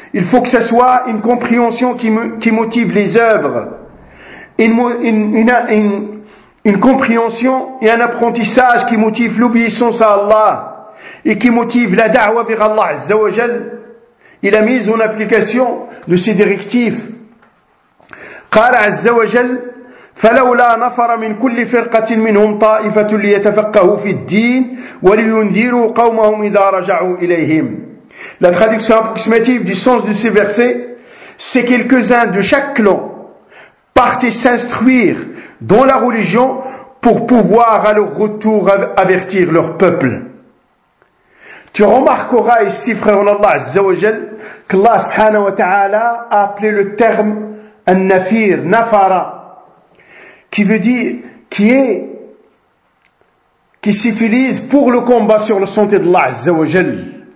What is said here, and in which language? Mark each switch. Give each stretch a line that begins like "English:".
French: Il faut que ce soit une compréhension qui motive les œuvres. Une compréhension et un apprentissage qui motive l'obéissance à Allah et qui motive la da'wa vers Allah Azza wa Jal et la mise en application de ses directives.
Arabic: Qala Azza wa Jal, فلولا نفر من كل فرقة منهم طائفة ليتفقهوا في الدين ولينذروا قومهم إذا رجعوا إليهم.
French: La traduction approximative du sens de ces versets, c'est quelques-uns de chaque clan partaient s'instruire dans la religion pour pouvoir à leur retour avertir leur peuple. Tu remarqueras ici, frère en Allah Azza wa Jal, qu'Allah subhanahu wa ta'ala a appelé le terme an-nafir, nafara, qui veut dire, qui s'utilise pour le combat sur la santé d'Allah Azza wa Jal.